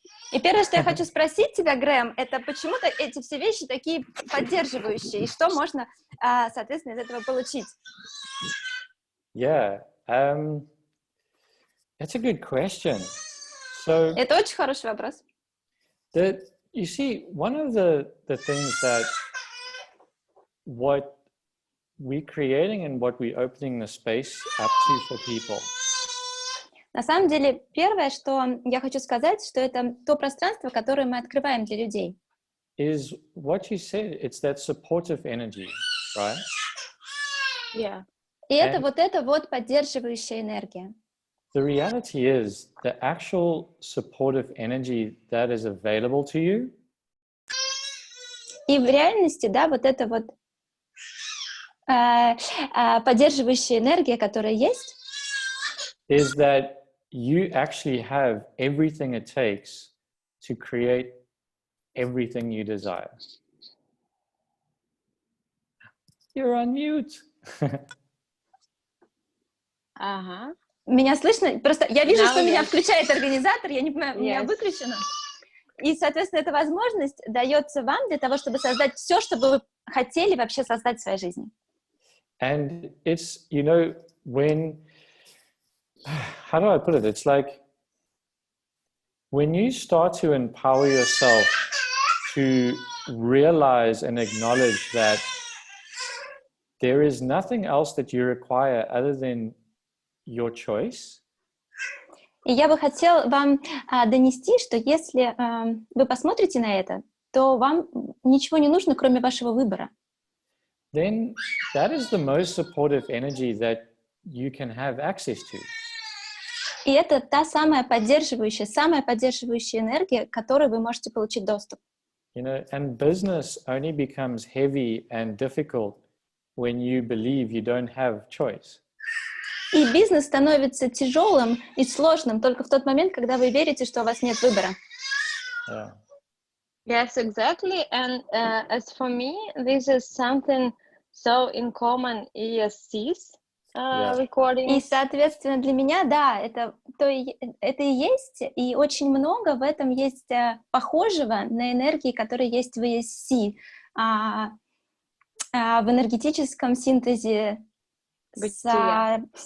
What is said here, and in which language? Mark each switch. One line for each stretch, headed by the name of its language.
Russian: И первое, что я хочу спросить тебя, Грэм, это почему-то эти все вещи такие поддерживающие, и что можно, соответственно, из этого получить?
English: Yeah, that's a good question. So,
Russian: это очень хороший вопрос.
English: You see, one of the things that what we're creating and what we're opening the space up to for people.
Russian: На самом деле, первое, что я хочу сказать, что это то пространство, которое мы открываем для людей.
English: Is what you said, it's that supportive energy, right? Yeah.
Russian: И это вот поддерживающая энергия.
English: The reality is, the actual supportive energy that is available to you.
Russian: И в реальности, да, вот эта вот поддерживающая энергия, которая есть,
English: is that you actually have everything it takes to create everything you desire. You're on mute.
Russian: Ага. Меня слышно? Просто я вижу, что меня включает организатор, я не понимаю, у меня выключено. И, соответственно, эта возможность дается вам для того, чтобы создать все, что бы вы хотели вообще создать в своей жизни.
English: And it's, you know, when, how do I put it? It's like when you start to empower yourself to realize and acknowledge that there is nothing else that you require other than your choice.
Russian: И я бы хотел вам донести, что если вы посмотрите на это, то вам ничего не нужно, кроме вашего выбора.
English: Then that is the most supportive energy that you can have access to.
Russian: И это та самая поддерживающая энергия, к которой вы можете получить доступ.
English: You know, and business only becomes heavy and difficult when you believe you don't have choice.
Russian: И бизнес становится тяжелым и сложным только в тот момент, когда вы верите, что у вас нет выбора.
English: Yeah. Yes, exactly. And as for me, this is something so in common ESC's recording.
Russian: И, соответственно, для меня, да, это и есть, и очень много в этом есть похожего на энергии, которые есть в ESC, в энергетическом синтезе. Бытия.